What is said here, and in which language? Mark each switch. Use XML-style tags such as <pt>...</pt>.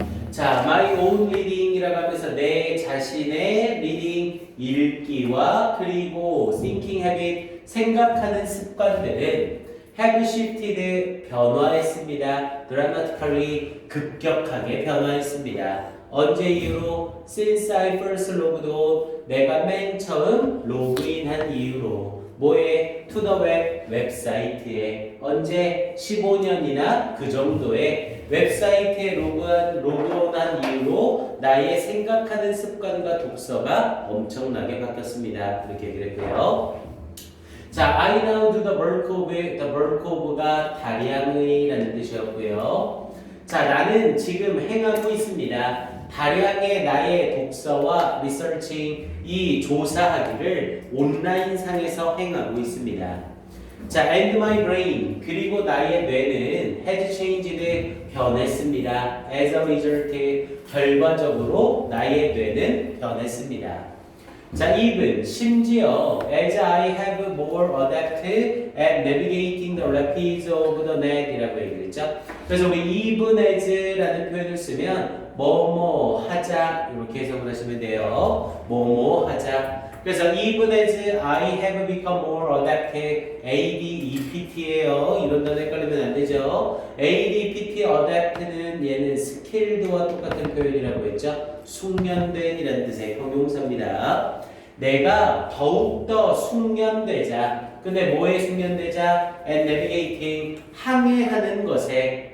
<ko>자,</ko> <en>my own reading</en> <ko>이라고 하면서 내 자신의 reading 읽기와 그리고</ko> <en>thinking habit</en> <ko>생각하는 습관들은</ko> <en>have shifted</en> <ko>변화했습니다. dramatically 급격하게 변화했습니다. 언제 이후로?</ko> <en>Since I first logged on</en> <ko>내가 맨 처음 로그인한 이후로 뭐에? To the web 웹사이트에 언제? 15년이나 그 정도의 웹사이트에 로그온한 이후로 나의 생각하는 습관과 독서가 엄청나게 바뀌었습니다. 이렇게 얘기를 했고요.</ko> <en>자, I now do the work of the work of가</en> <ko>다량의 라는 뜻이었고요. 자, 나는 지금 행하고 있습니다. 다량의 나의 독서와 리서칭, 이 조사하기를 온라인상에서 행하고 있습니다.</ko> <en>자, and my brain,</en> <ko>그리고 나의 뇌는</ko> <en>has changed,</en> <ko>변했습니다.</ko> <en>as a result,</en> <ko>결과적으로 나의 뇌는 변했습니다.</ko> <en>자, even,</en> <ko>심지어</ko> <en>as I have more adapted at navigating the rapids of the net</en> <ko>이라고 얘기했죠. 그래서 우리 even as라는 표현을 쓰면 뭐뭐 하자 이렇게 해석을 하시면 돼요. 뭐뭐 하자. 그래서</ko> <en>even as I have become more adapted, ADEPT예요.</en> <ko>이런 단어 헷갈리면 안 되죠. ADPT adapt는 얘는 skilled와 똑같은 표현이라고 했죠. 숙련된이라는 뜻의 형용사입니다. 내가 더욱더 숙련되자. 근데 뭐에 숙련되자? And navigating, 항해하는 것에.</ko>